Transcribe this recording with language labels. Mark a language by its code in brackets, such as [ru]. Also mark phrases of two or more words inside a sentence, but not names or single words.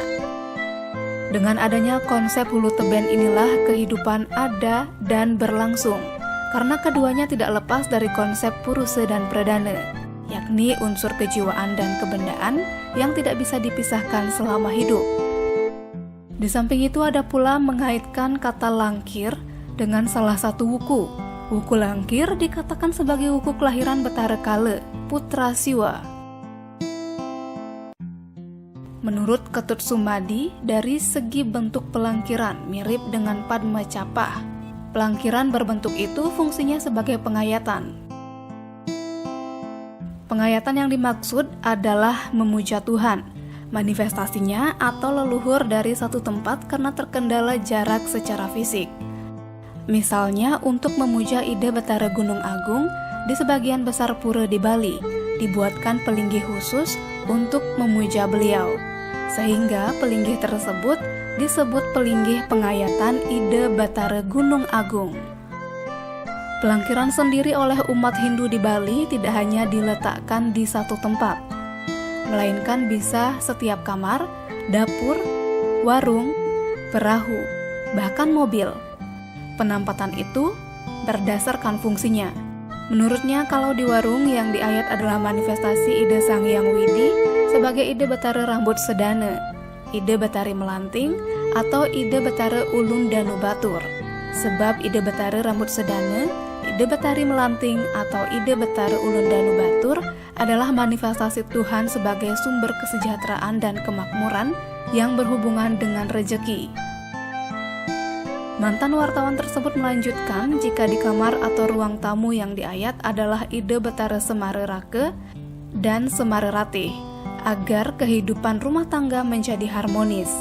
[id] Dengan adanya konsep [ban] hulu teben [id] inilah kehidupan ada dan berlangsung, karena keduanya tidak lepas dari konsep Purusa dan Pradana, yakni unsur kejiwaan dan kebendaan yang tidak bisa dipisahkan selama hidup. Di samping itu ada pula mengaitkan kata langkir dengan salah satu wuku. Wuku langkir dikatakan sebagai wuku kelahiran Betara Kala, putra Siwa. Menurut Ketut Sumadi, dari segi bentuk pelangkiran mirip dengan Padma Capah. Pelangkiran berbentuk itu fungsinya sebagai pengayatan. Pengayatan yang dimaksud adalah memuja Tuhan, manifestasinya atau leluhur dari satu tempat karena terkendala jarak secara fisik. Misalnya untuk memuja ide Betara Gunung Agung, di sebagian besar pura di Bali, dibuatkan pelinggih khusus untuk memuja beliau, sehingga pelinggih tersebut disebut pelinggih pengayatan ide Betara Gunung Agung. Pelangkiran sendiri oleh umat Hindu di Bali tidak hanya diletakkan di satu tempat, melainkan bisa setiap kamar, dapur, warung, perahu, bahkan mobil. Penampatan itu berdasarkan fungsinya. Menurutnya, kalau di warung yang di ayat adalah manifestasi ide Sang Hyang Widi sebagai ide Betara Rambut Sedana, ide Betari Melanting, atau ide Betara Ulun Danu Batur. Sebab ide Betara Rambut Sedana, ide Betari Melanting, atau ide Betara Ulun Danu Batur adalah manifestasi Tuhan sebagai sumber kesejahteraan dan kemakmuran yang berhubungan dengan rejeki. Mantan wartawan tersebut melanjutkan jika di kamar atau ruang tamu yang di ayat adalah ide Betara Semara Rake dan Semara Ratih, agar kehidupan rumah tangga menjadi harmonis.